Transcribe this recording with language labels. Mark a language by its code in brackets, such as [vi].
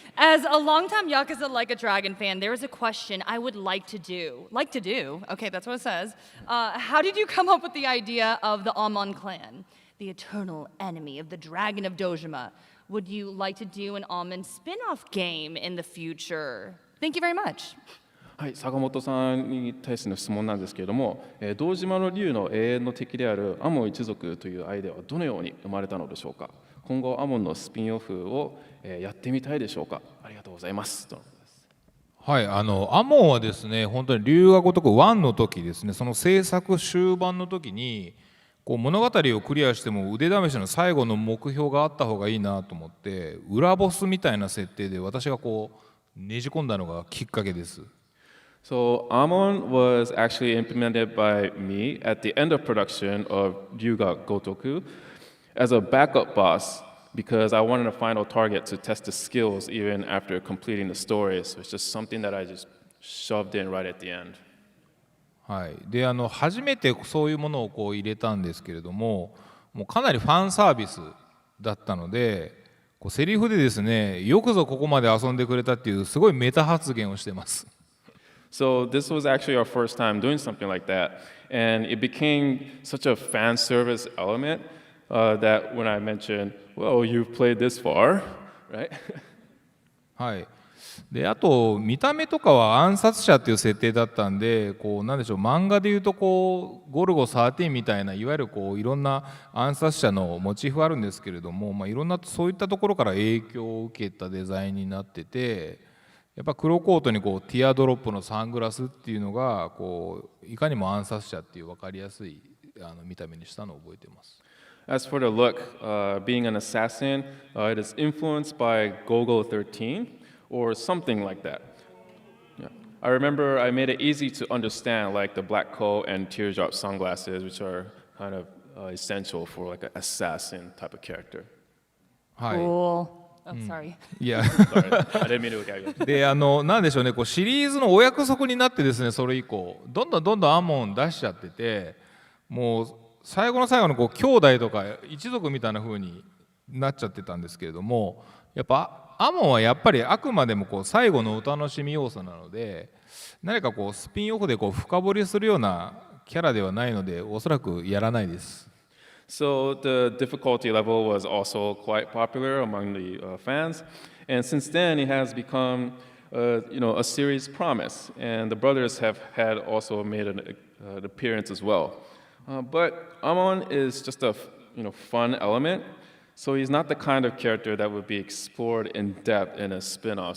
[en] As a longtime Yakuza Like a Dragon fan, there is a question I would like to do. Like to do? Okay, that's what it says. How did you come up with the idea of the Amon clan, the eternal enemy of the Dragon of Dojima? Would you like to do an Amon spin-off game in the future? Thank you very much. [ja] はい、坂本さんに対しての質問なんですけれども、堂島の竜の永遠の敵であるアモン一族というアイデアはどのように生まれたのでしょうか。今後アモンのスピンオフをやってみたいでしょうか。ありがとうございます。はい、アモンはですね、本当に龍が如く1の時ですね、その制作終盤の時にこう物語をクリアしても腕試しの最後の目標があった方がいいなと思って、裏ボスみたいな設定で私がこうねじ込んだのがきっかけです。 [en] So Amon was actually implemented by me at the end of production of Ryuga Gotoku as a backup boss because I wanted a final target to test the skills even after completing the story. So it's just something that I just shoved in right at the end. [ja] はい、で初めてそういうものをこう入れたんですけれども、もうかなりファンサービスだったので、こうセリフでですね、よくぞここまで遊んでくれたっていうすごいメタ発言をしてます。 [en] So this was actually our first time doing something like that, and it became such a fan service element that when I mentioned, "Well, you've played this far," right? [ja] はい。であと見た目とかは暗殺者っていう設定だったんで、こうなんでしょう、漫画でいうとこうゴルゴ13みたいないわゆるこういろんな暗殺者のモチーフあるんですけれども、いろんなそういったところから影響を受けたデザインになってて。やっぱ黒コートにこうティアドロップのサングラスっていうのがこういかにも暗殺者っていう分かりやすい見た目にしたのを覚えています。 [en] As for the look, being an assassin, it is influenced by Gogo 13 or something like that. Yeah. I remember I made it easy to understand, like the black coat and teardrop sunglasses, which are kind of essential for like an assassin type of character. [ja] はい。 [en] Cool. Oh, sorry. [ja] いや [en] Sorry, I didn't mean to look at you. [ja] でなんでしょうね、こうシリーズのお約束になってですね、それ以降どんどんアモン出しちゃってて、もう最後の最後のこう兄弟とか一族みたいな風になっちゃってたんですけれども、やっぱアモンはやっぱりあくまでもこう最後のお楽しみ要素なので、何かこうスピンオフでこう深掘りするようなキャラではないので、おそらくやらないです。 [en] So the difficulty level was also quite popular among the fans, and since then it has become, a series promise. And the brothers have had also made an appearance as well. But Amon is just a fun element, so he's not the kind of character that would be explored in depth in a spin-off.